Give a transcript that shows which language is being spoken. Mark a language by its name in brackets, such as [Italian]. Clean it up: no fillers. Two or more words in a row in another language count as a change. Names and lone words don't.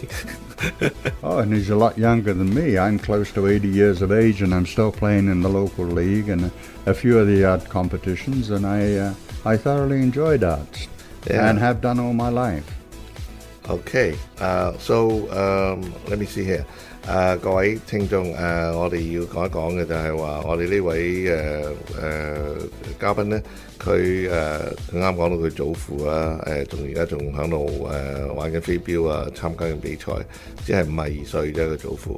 [English] Oh, and he's a lot younger than me. I'm close to 80 years of age, and I'm still playing in the local league and a few of the art competitions, and I thoroughly enjoy darts and have done all my life. Okay, so let me see here. [Cantonese] 各位聽眾，我哋要講一講嘅就係話，我哋呢位嘉賓咧，佢啱講到佢祖父啊，而家仲喺度玩緊飛鏢啊，參加緊比賽，只係52歲啫，佢祖父。